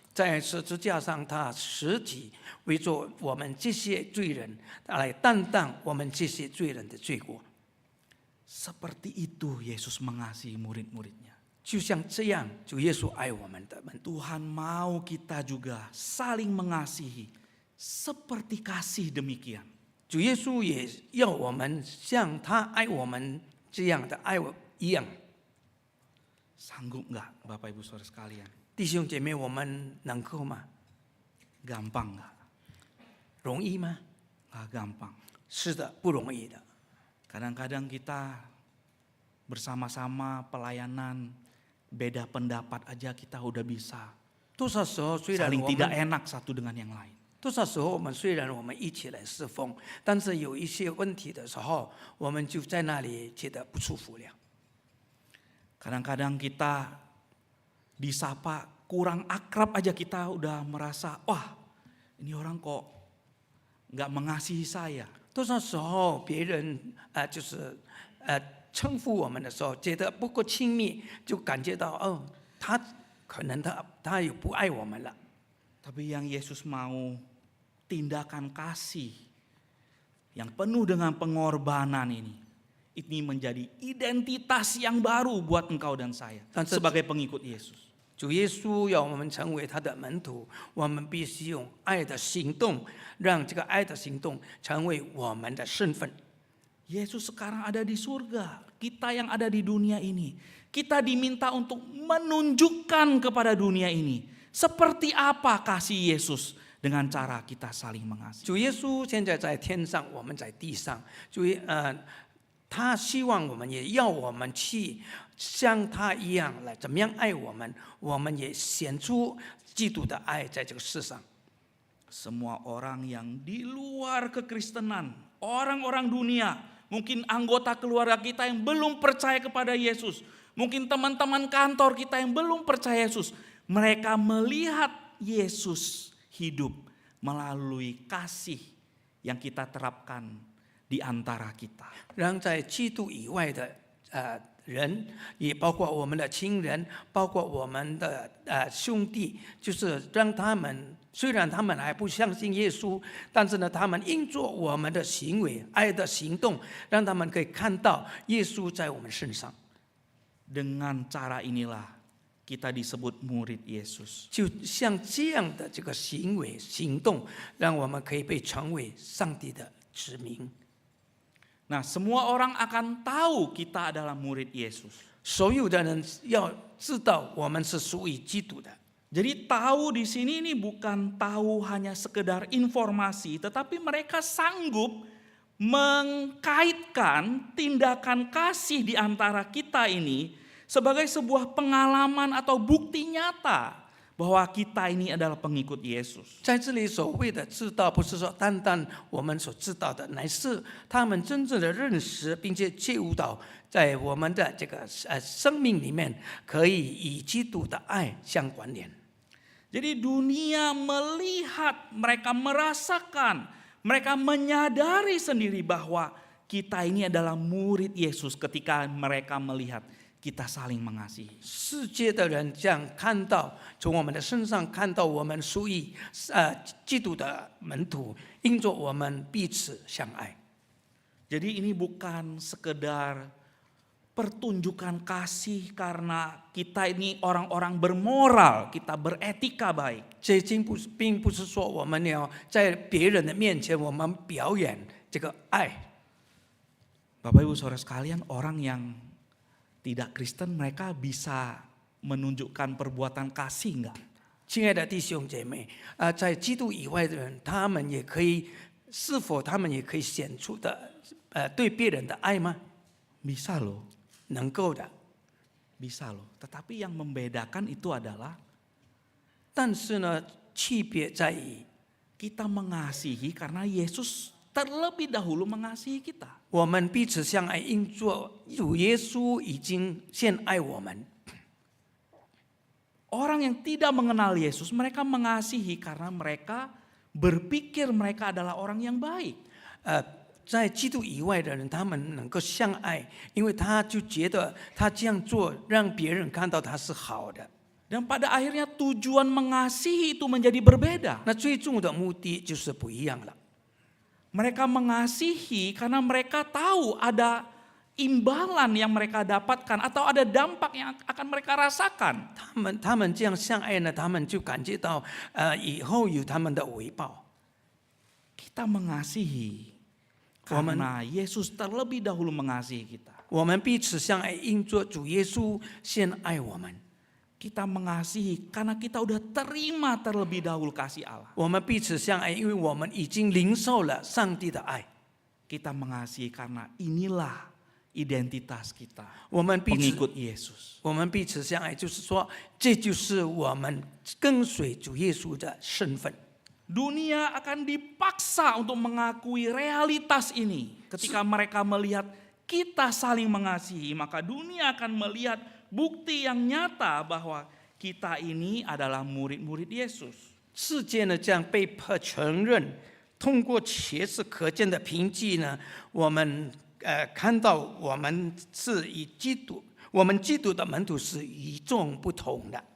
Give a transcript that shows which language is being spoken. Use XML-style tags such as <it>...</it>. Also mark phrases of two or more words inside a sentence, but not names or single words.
<zh>在十字架上，他实体为着我们这些罪人来担当我们这些罪人的罪过。</zh> <id>Seperti itu Yesus mengasihi murid-muridnya.</id> <zh>就像这样，主耶稣爱我们的门徒。</zh> <id>Tuhan mau kita juga saling mengasihi seperti kasih demikian.</id> <zh>主耶稣也要我们像他爱我们这样的爱我一样。</zh> <id>Sanggup nggak Bapak Ibu Saudara sekalian?</id> <zh>弟兄姐妹，我们能够吗？</zh> <id>Gampang nggak?</id> <zh>容易吗？</zh> <id>Nggak gampang.</id> <zh>是的，不容易的。</zh> <id>Kadang-kadang kita bersama-sama pelayanan, beda pendapat aja kita udah bisa</id> <zh>多少时候虽然</zh> <id>saling</id> <zh>我</zh> <id>tidak</id> <zh>们</zh> <id>enak satu dengan yang lain.</id> <zh>多少时候我们虽然我们一起来侍奉，但是有一些问题的时候，我们就在那里觉得不舒服了。</zh> <id>Kadang-kadang kita disapa kurang akrab aja kita udah merasa, wah ini orang kok nggak mengasihi saya.</id> <zh>多少时候别人就是称呼我们的时候，觉得不够亲密，就感觉到哦，他可能他有不爱我们了。</zh> <id>Tapi yang Yesus mau tindakan kasih yang penuh dengan pengorbanan ini menjadi identitas yang baru buat engkau dan saya sebagai pengikut Yesus.</id> <zh>主耶稣要我们成为他的门徒，我们必须用爱的行动，让这个爱的行动成为我们的身份。</zh> <id>Yesus sekarang ada di surga, kita yang ada di dunia ini. Kita diminta untuk menunjukkan kepada dunia ini seperti apa kasih Yesus dengan cara kita saling mengasihi.</id> <zh>主耶稣现在在天上，我们在地上。他希望我们也要我们去像他一样来怎么样爱我们，我们也显出基督的爱在这个世上。</zh> <id>Semua orang yang di luar kekristenan, orang-orang dunia, mungkin anggota keluarga kita yang belum percaya kepada Yesus, mungkin teman-teman kantor kita yang belum percaya Yesus, mereka melihat Yesus hidup melalui kasih yang kita terapkan di antara kita.</id> <zh>让在基督以外的人，也包括我们的亲人，包括我们的兄弟，就是让他们虽然他们还不相信耶稣，但是呢，他们因做我们的行为、爱的行动，让他们可以看到耶稣在我们身上。</zh> <id>Dengan cara inilah kita disebut murid Yesus.</id> <zh>就像这样的这个行为、行动，让我们可以被成为上帝的子民。</zh> <id>Nah, semua orang akan tahu kita adalah murid Yesus.</id> <zh>所有的人要知道我们是属于基督的。</zh> <id>Jadi tahu di sini ini bukan tahu hanya sekedar informasi, tetapi mereka sanggup mengkaitkan tindakan kasih di antara kita ini sebagai sebuah pengalaman atau bukti nyata bahwa kita ini adalah pengikut Yesus.</id> <zh>在这里所谓的知道，不是说单单我们所知道的，乃是他们真正的认识，并且觉悟到，在我们的这个生命里面，可以与基督的爱相关联。</zh> <id>Jadi dunia melihat, mereka merasakan, mereka menyadari sendiri bahwa kita ini adalah murid Yesus ketika mereka melihat kita saling mengasihi.</id> <zh>世界的人这样看到，从我们的身上看到我们属于基督的门徒，因着我们彼此相爱。</zh> <id>Jadi ini bukan sekedar pertunjukan kasih karena kita ini orang-orang bermoral, kita beretika baik.</id> <zh>这并不是说我们要在别人的面前我们表演这个爱。</zh> <id>Bapak Ibu Saudara sekalian, orang yang tidak Kristen mereka bisa menunjukkan perbuatan kasih enggak?</id> <zh>亲爱的弟兄姐妹，在基督以外的人，他们也可以，是否他们也可以显出的对别人的爱吗？</zh> <id>Bisa loh.</id> <zh>能够的。</zh> <id>Bisa loh. Tetapi yang membedakan itu adalah</id> <zh>但是呢，区别在于</zh> <id>kita mengasihi karena Yesus terlebih dahulu mengasihi kita.</id> <zh>我们彼此相爱，因着主耶稣已经先爱我们。</zh> <id>Orang yang tidak mengenal Yesus, mereka mengasihi karena mereka berpikir mereka adalah orang yang baik.</id> <zh>在基督以外的人，他们能够相爱，因为他就觉得他这样做让别人看到他是好的。</zh> <id>Dan pada akhirnya tujuan mengasihi itu menjadi berbeda.</id> <zh>那最终的目的就是不一样了。</zh> <id>Mereka mengasihi karena mereka tahu ada imbalan yang mereka dapatkan atau ada dampak yang akan mereka rasakan.</id> <zh>他们这样相爱呢，他们就感觉到以后有他们的回报。</zh> <id>Kita mengasihi karena Yesus terlebih dahulu mengasihi kita.</id> <zh>我们彼此相爱，因着主耶稣先爱我们。</zh> <id>Kita mengasihi karena kita udah terima terlebih dahulu kasih Allah.</id> <zh>我们彼此相爱，因为我们已经领受了上帝的爱。</zh> <id>Kita mengasihi karena inilah identitas kita,</id> <zh>我们彼此</zh> <id>pengikut Yesus.</id> <zh>我们彼此相爱，就是说，这就是我们跟随主耶稣的身份。</zh> <id>Dunia akan dipaksa untuk mengakui realitas ini. Ketika mereka melihat kita saling mengasihi, maka dunia akan melihat bukti yang nyata bahwa kita ini adalah murid-murid Yesus.</id> <zh>世界呢将被迫承认，通过切实可见的凭据呢，我们看到我们是与基督，我们基督的门徒是与众不同的。</zh>